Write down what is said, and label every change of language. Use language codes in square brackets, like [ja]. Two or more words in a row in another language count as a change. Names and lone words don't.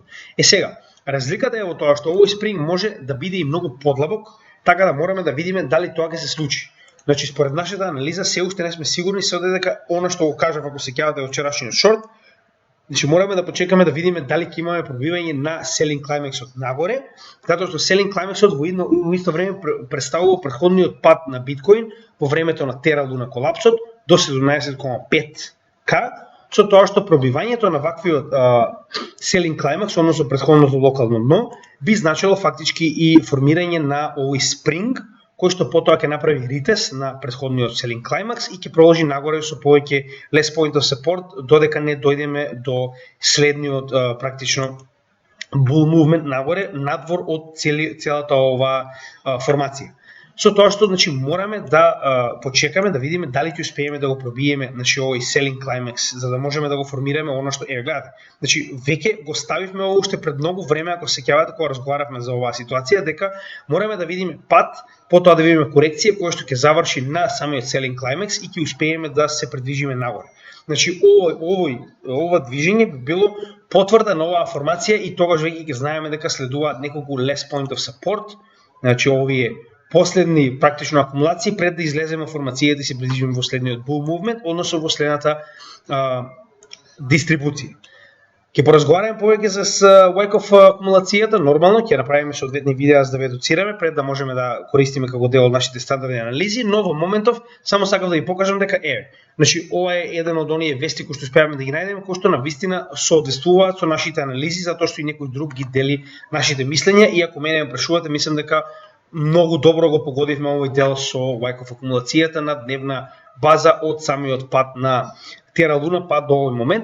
[mk] Сега, разликата е во тоа што овој спринг може да биде и многу подлабок, така да мораме да видиме дали тоа ќе се случи. Значи според нашата анализа се уште не сме сигурни се дека она што го кажав ако се сеќавате во вчерашниот шорт. Значи мораме да почекаме да видиме дали ќе имаме пробивање на [en] selling climax- [mk] от нагоре, затоа што [en] selling climax- [mk] от во исто време представува претходниот пат на биткоин во времето на Terra Luna колапсот до 17,5K, со тоа што пробивањето на ваквиот [en] selling climax, [mk] односно претходното локално дно, би значило фактички и формирање на овој спринг кој што потоа ќе направи ретест на претходниот [en] selling climax [mk] и ќе продолжи нагоре со повеќе [en] less point of support [mk] додека не дојдеме до следниот практично [en] bull movement [mk] нагоре надвор од целата оваа формација. Со тоа што значи мораме да почекаме да видиме дали ќе успееме да го пробиеме значи овој [en] selling climax [mk] за да можеме да го формираме она што гледате. Значи веќе го ставивме ово уште пред многу време ако се сеќавате кога разговаравме за оваа ситуација дека мораме да видиме пат, потоа да видиме корекција која што ќе заврши на самиот [en] selling climax [mk] и ќе успееме да се придвижиме нагоре. Значи ова движење би било потврда на оваа формација и тогаш веќе ќе знаеме дека следуваат неколку [en] less point of support, [mk] значи овие последни практично акумулации пред да излеземе формацијата и се придвижиме во следниот [en] bull movement, [mk] односно во следната дистрибуција. Ќе поразговараме повеќе за Wyckoff акумулацијата, нормално ќе направиме соодветни видеа за да ве едуцираме пред да можеме да користиме како дел од нашите стандардни анализи, но во моментов само сакам да ви покажам дека значи ова е еден од оние вести кои што успеавме да ги најдеме, кои што навистина соодветствуваат со нашите анализи, затоа што и некој друг ги дели нашите мислења и ако мене ме прашувате, мислам дека многу добро го погодивме овој дел со Wyckoff акумулацијата на дневна база од самиот пат на Terra Luna па до овој момент.